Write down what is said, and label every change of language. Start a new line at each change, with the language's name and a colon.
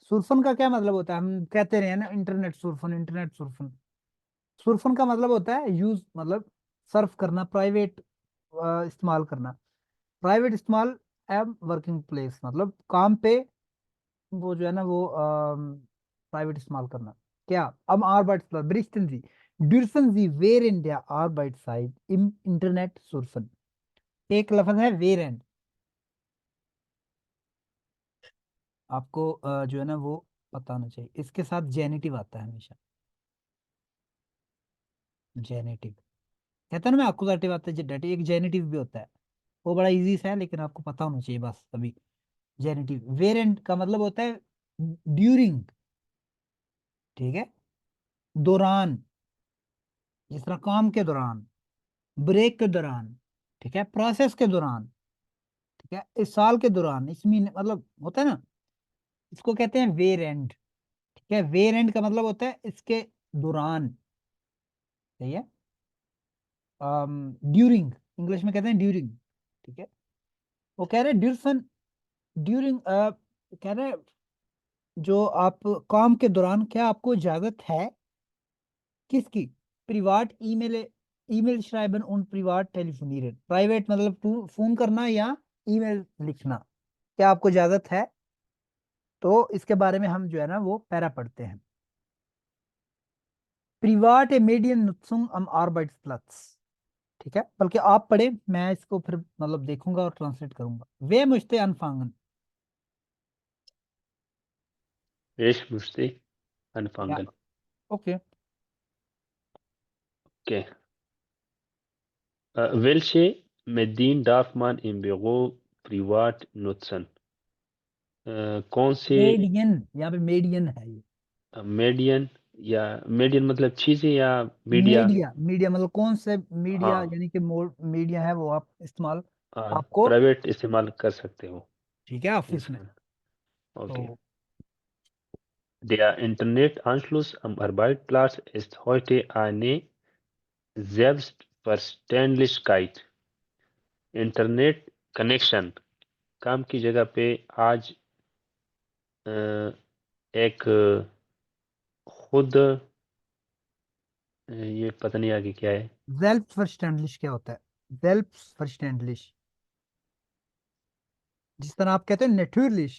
Hindi: सुरफन का क्या मतलब होता है? हम कहते रहे हैं ना, इंटरनेट सुरफन, इंटरनेट सुरफन। सुरफन का मतलब होता है यूज, मतलब सर्फ करना, प्राइवेट इस्तेमाल करना। प्राइवेट इस्तेमाल एम वर्किंग प्लेस, मतलब काम पे वो जो है ना वो प्राइवेट इस्तेमाल करना। क्या?
German: अब आर्बाइट्स berichten Sie, dürfen Sie während der Arbeitszeit im Internet surfen?
Hindi: एक लफ्ज है während। आपको जो है ना वो पता होना चाहिए, इसके साथ जेनिटिव आता है हमेशा। जेनिटिव कहता है ना, मैं अकुजाटिव आता है, जेनेटिव एक जेनिटिव भी होता है। वो बड़ा इजी सा है, लेकिन आपको पता होना चाहिए बस अभी। जेनिटिव वेरेंट का मतलब होता है ड्यूरिंग, ठीक है, दौरान, जिस तरह काम के दौरान, ब्रेक के दौरान, ठीक है, प्रोसेस के दौरान, ठीक है, इस साल के दौरान, इस महीने, मतलब होता है ना, इसको कहते हैं वेरेंट। ठीक है, वेरेंट का मतलब होता है इसके दौरान, सही है। ड्यूरिंग इंग्लिश में कहते हैं ड्यूरिंग, ठीक है। वो कह रहे हैं ड्यूरसन, ड्यूरिंग, कह रहे हैं जो आप काम के दौरान, क्या आपको इजाजत है किसकी?
German: प्रिवाट ईमेल, ईमेल schreiben und privat telefonieren।
Hindi: Private मतलब फोन करना या ईमेल लिखना, क्या आपको इजाजत है? तो इसके बारे में हम जो है ना वो पैरा पढ़ते हैं।
German: प्रिवाट मेडियन नुत्सुंग am Arbeitsplatz,
Hindi: ठीक है, बल्कि आप पढ़े, मैं इसको फिर मतलब देखूंगा और ट्रांसलेट करूंगा।
German: वे मुझते अनफांगन, Ich möchte
Hindi: या
German: anfangen.
English: Okay. Okay.
German: Welche Medien darf man im Büro privat nutzen?
Hindi: कौन से मेडियन, यहाँ पे मेडियन है ये। मीडियन, या मीडियन मतलब चीजें या मीडिया? मीडिया, मीडिया मतलब कौन से मीडिया, हाँ, यानी कि मोड मीडिया है वो आप इस्तेमाल आपको, प्राइवेट इस्तेमाल कर सकते हो ठीक है, ऑफिस में। इसमें। ओके। तो
German: Der Internetanschluss am Arbeitsplatz ist heute eine Selbstverständlichkeit.
Hindi: Internet connection काम की जगह पे आज अ, एक खुद, ये पता नहीं आगे क्या है। सेल्फ क्या होता है? सेल्फ, जिस तरह आप कहते हैं नेचुरलिश,